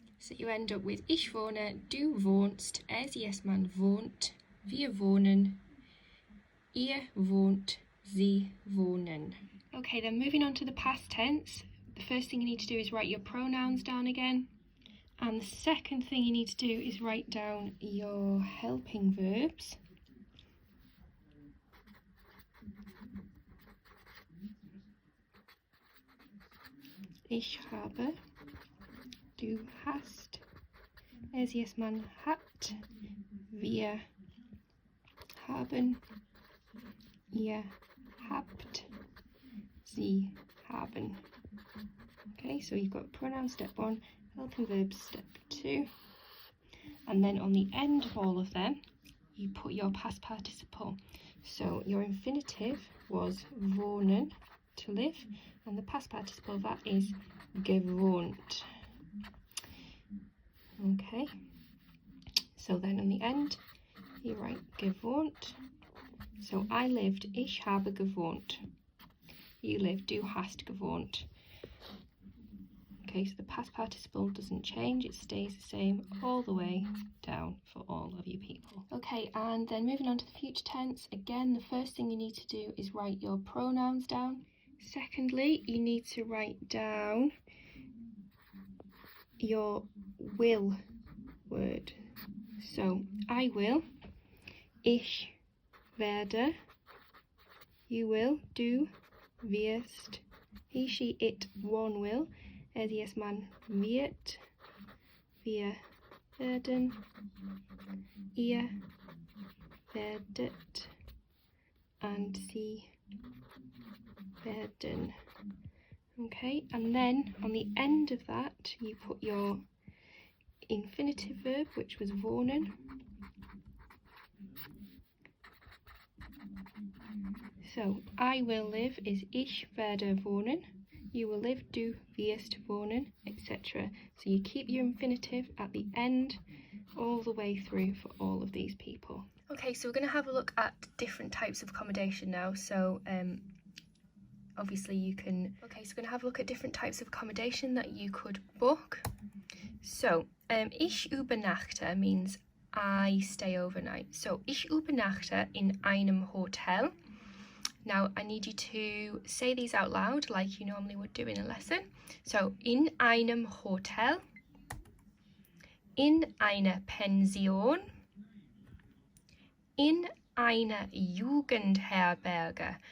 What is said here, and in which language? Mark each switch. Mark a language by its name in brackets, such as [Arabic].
[English] So you end up with [German] ich wohne, du wohnst, es man wohnt, wir wohnen, ihr wohnt, sie wohnen. [English] Okay, then moving on to the past tense, the first thing you need to do is write your pronouns down again. And the second thing you need to do is write down your helping verbs. [German] Ich habe, du hast, man hat, wir haben, ihr habt, sie haben. [English] Okay, so you've got pronoun step 1, helping verbs step 2, and then on the end of all of them you put your past participle. So your infinitive was wohnen, to live, and the past participle of that is gewohnt. Okay, so then on the end you write gewohnt. So I lived, [German] ich habe gewohnt. [English] You lived, [German] du hast gewohnt. [English] Okay, so the past participle doesn't change, it stays the same all the way down for all of you people. Okay, and then moving on to the future tense, again, the first thing you need to do is write your pronouns down. Secondly, you need to write down your will word. So, I will, [German] ich werde, [English] you will, [German] du wirst, [English] he, she, it, one will, [German] es, man wird, wir werden, ihr werdet, and sie werden. [English] Okay, and then on the end of that you put your infinitive verb, which was wohnen. So I will live is [German] ich werde wohnen. [English] You will live, [German] du wirst wohnen, [English] etc. So you keep your infinitive at the end all the way through for all of these people. Okay, so we're going to have a look at different types of accommodation now. So obviously you can... Okay, so we're going to have a look at different types of accommodation that you could book. So ich übernachte means I stay overnight. [German] So, ich übernachte in einem Hotel. [English] Now, I need you to say these out loud like you normally would do in a lesson. [German] So, in einem Hotel, in einer Pension, in einer Jugendherberge.